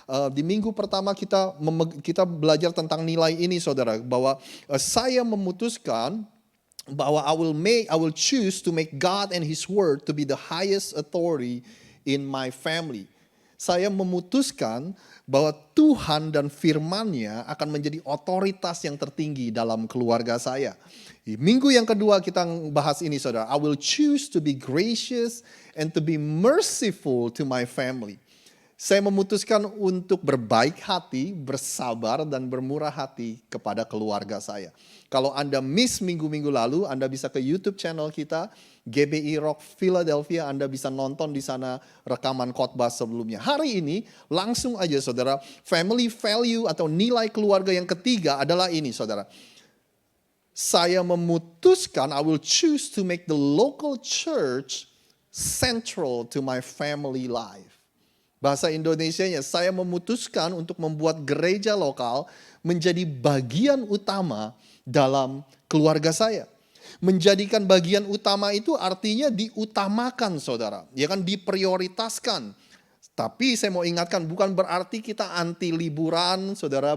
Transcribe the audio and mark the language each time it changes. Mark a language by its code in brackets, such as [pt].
[id] Di minggu pertama kita belajar tentang nilai ini, saudara, bahwa saya memutuskan bahwa [en] I will choose to make God and His Word to be the highest authority in my family. [id] Saya memutuskan bahwa Tuhan dan firman-Nya akan menjadi otoritas yang tertinggi dalam keluarga saya. Di minggu yang kedua kita bahas ini, saudara. [en] I will choose to be gracious and to be merciful to my family. [id] Saya memutuskan untuk berbaik hati, bersabar, dan bermurah hati kepada keluarga saya. Kalau Anda miss minggu-minggu lalu, Anda bisa ke YouTube channel kita, GBI Rock Philadelphia. Anda bisa nonton di sana rekaman khotbah sebelumnya. Hari ini, langsung aja saudara, family value atau nilai keluarga yang ketiga adalah ini, saudara. Saya memutuskan, [en] I will choose to make the local church central to my family life. [id] Bahasa Indonesianya, saya memutuskan untuk membuat gereja lokal menjadi bagian utama dalam keluarga saya. Menjadikan bagian utama itu artinya diutamakan, saudara. Ya kan, diprioritaskan. Tapi saya mau ingatkan, bukan berarti kita anti liburan, saudara.